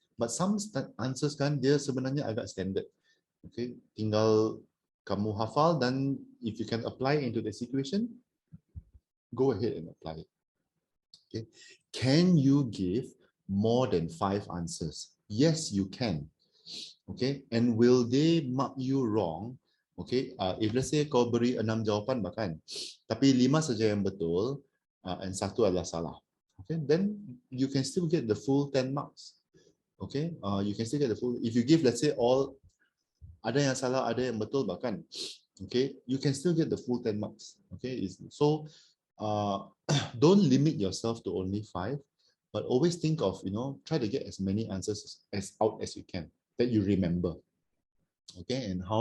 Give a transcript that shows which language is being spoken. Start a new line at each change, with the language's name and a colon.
English: But some answers
Malay: kan dia sebenarnya agak
English: standard. Okay,
Malay: tinggal kamu hafal, dan
English: if you can apply into the situation, go ahead and apply it. Okay. Can you give more than 5 answers? Yes, you can. Okay. And will they mark you wrong? Okay. If let's say
Malay: kau beri 6 jawapan bahkan, tapi 5 saja yang betul, and 1 adalah salah.
English: Okay. Then you can still get the full 10 marks. Okay. You can still get the full. If you give, let's say, all,
Malay: ada yang salah, ada yang betul bahkan,
English: okay, you can still get the full 10 marks. Okay. So don't limit yourself to only 5, but always think of, try to get as many answers as out as you can that you remember. Okay.